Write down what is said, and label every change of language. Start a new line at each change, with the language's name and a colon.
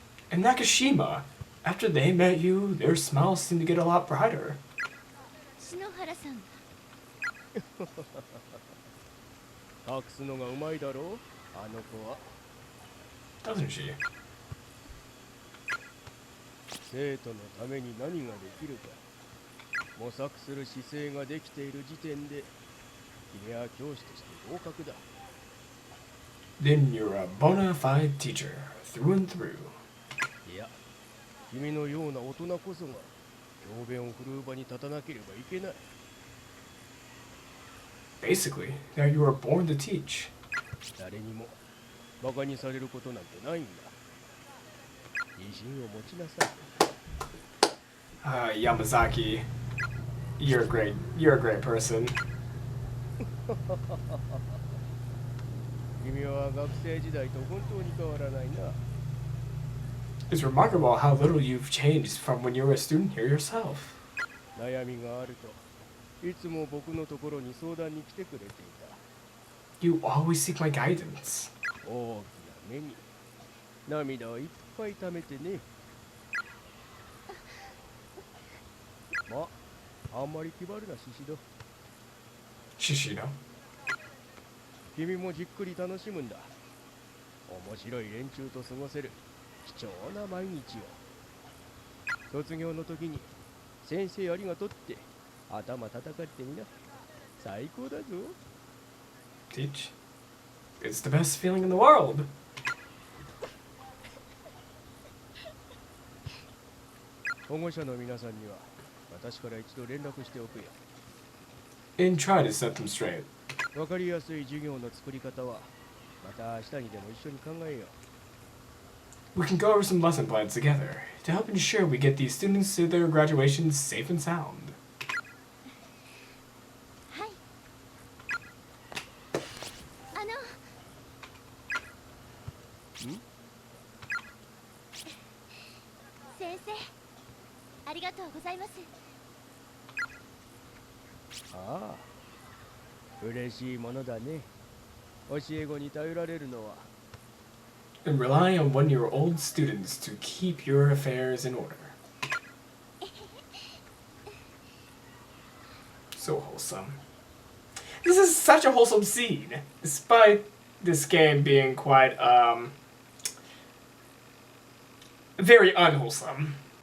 English: And Nakashima, after they met you, their smiles seemed to get a lot brighter.
Japanese: 篠原さん、隠すのがうまいだろうあの子は。
English: Doesn't she?
Japanese: 生徒のために何ができるか模索する姿勢ができている時点で君は教師として合格だ。
English: Then you're a bona fide teacher, through and through.
Japanese: いや君のような大人こそが教鞭を振るう場に立たなければいけない。
English: Basically, that you were born to teach.
Japanese: 誰にもバカにされることなんてないんだ。自信を持ちなさい。
English: Yamazaki, you're great. You're a great person.
Japanese: 君は学生時代と本当に変わらないな。
English: It's remarkable how little you've changed from when you were a student here yourself.
Japanese: 悩みがあるといつも僕のところに相談に来てくれていた。
English: You always seek my guidance.
Japanese: 大きな目に涙をいっぱい溜めてね。まあ、あんまり気張るなシシド。
English: Shishino.
Japanese: 君もじっくり楽しむんだ。面白い連中と過ごせる貴重な毎日を。卒業の時に先生ありがとうって頭叩かれてみな。最高だぞ。
English: Teach. It's the best feeling in the world.
Japanese: 保護者の皆さんには私から一度連絡しておくよ。
English: And try to set them straight.
Japanese: わかりやすい授業の作り方はまた明日にでも一緒に考えよう。
English: We can go over some lesson plans together to help ensure we get these students to their graduation safe and sound.
Japanese: はい。先生、ありがとうございます。ああ、嬉しいものだね。教え子に頼られるのは。
English: And rely on one-year-old students to keep your affairs in order. So wholesome. This is such a wholesome scene, despite this game being quite, very unwholesome.